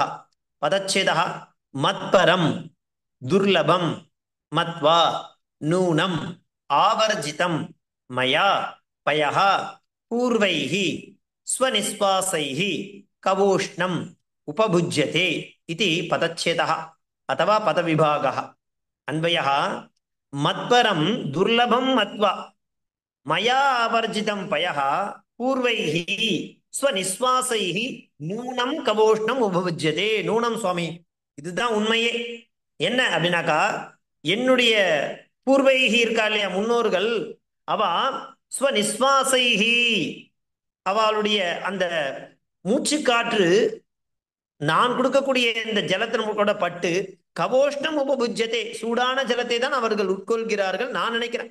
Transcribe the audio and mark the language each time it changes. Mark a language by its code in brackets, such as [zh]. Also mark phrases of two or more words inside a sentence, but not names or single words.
[sa] पदच्छेदः मत्परं दुर्लभं मत्वा नूनम् आवर्जितं मया पयः पूर्वैः स्वनिश्वासैः कवोष्णम् उपभुज्यते இது பதச்சேதः अथवा पदविभागः. अन्वयः मत्परं दुर्लभं मत्वा मया आवर्जितं पयः पूर्वैः स्वनिस्वासैः नूनं कवोष्णம் உபபுஜ்யதே. [ta] நூனம் சுவாமி, இதுதான் உண்மையே. என்ன அப்படின்னாக்கா, என்னுடைய பூர்வைஹி இருக்கா இல்லையா, முன்னோர்கள், அவ ஸ்வநிஸ்வாசைஹி அவளுடைய அந்த மூச்சு காற்று நான் கொடுக்கக்கூடிய இந்த ஜலத்தின் கூட பட்டு [sa] कवोष्णम् उपभुज्यते [ta] சூடான ஜலத்தை தான் அவர்கள் உட்கொள்கிறார்கள் நான் நினைக்கிறேன்.